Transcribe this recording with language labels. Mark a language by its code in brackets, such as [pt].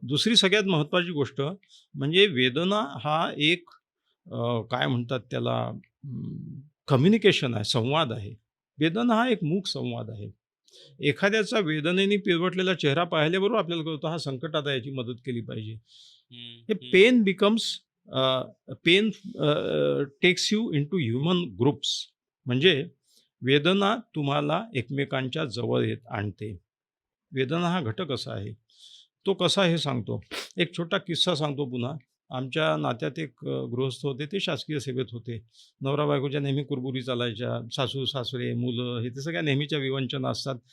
[mr] दुसरी सगळ्यात महत्त्वाची गोष्ट म्हणजे वेदना हा एक काय म्हणतात त्याला, कम्युनिकेशन आहे, संवाद आहे. वेदना हा एक मूक संवाद आहे. एखाद्याचा वेदनेने पिळवटलेला चेहरा पाहिल्याबरोबर आपल्याला कळतं हा संकटात आहे, याची मदत केली पाहिजे. हे हम्म. [en] Pain becomes pain takes you into human groups. [mr] म्हणजे वेदना तुम्हाला एकमेकांच्या जवळ आणते. वेदना हा घटक असा आहे. तो कसा हे सांगतो. एक छोटा किस्सा सांगतो पुन्हा. आमच्या नात्यात एक गृहस्थ होते, ते शासकीय सेवेत होते. नवरा बायकोच्या नेहमी कुरबुरी चालायच्या. सासू सासरे मुलं हे ते सगळ्या नेहमीच्या विवंचना असतात.